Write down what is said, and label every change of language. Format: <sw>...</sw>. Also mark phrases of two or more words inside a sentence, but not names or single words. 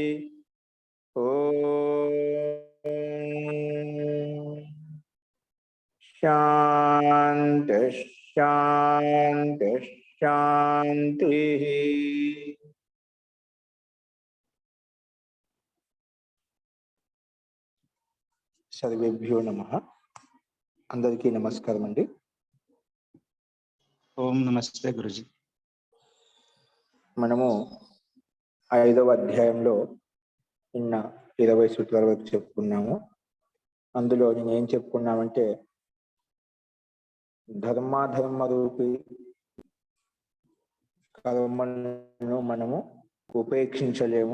<sa>ओम शांति शांति शांति। सर्वेभ्यो नमः।</sa> <te>అందరికీ నమస్కారం అండీ।</te> <hi>ओम नमस्ते गुरुजी।</hi> <te>మనము 5వ అధ్యాయంలో నిన్న 20 సూత్రాల వరకు చెప్పుకున్నాము. అందులో నేను ఏం చెప్పుకున్నామంటే ధర్మాధర్మ రూపి కర్మలను మనము ఉపేక్షించలేము.</te>